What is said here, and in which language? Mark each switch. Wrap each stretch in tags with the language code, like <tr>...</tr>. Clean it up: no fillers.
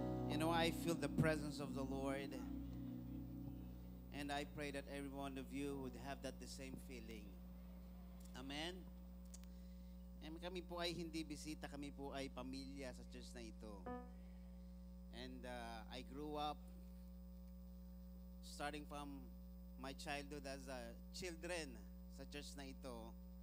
<en>You know, I feel the presence of the Lord. And I pray that every one of you would have the same feeling. Amen?</en> <tl>And kami po ay hindi bisita, kami po ay pamilya sa church na ito.</tl> <en>And I grew up starting from my childhood as a children</en> <tl>sa church na ito.</tl>